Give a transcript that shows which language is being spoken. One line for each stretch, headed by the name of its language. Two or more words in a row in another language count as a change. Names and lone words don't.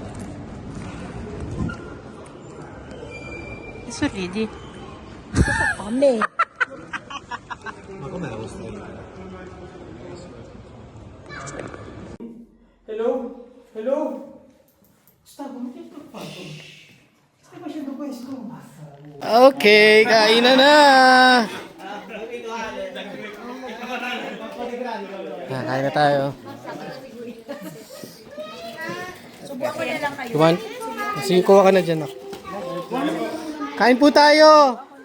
Italian: Sorridi.
Filipino: Kami. Hello? Hello?
Italian: Stavo, ma che sto fatto? Stai facendo questo?
Filipino: Ok, kainan na! Kain na tayo. Subukan ko na lang kayo. Kuman? Sige, kuha ka na dyan. Kain po tayo!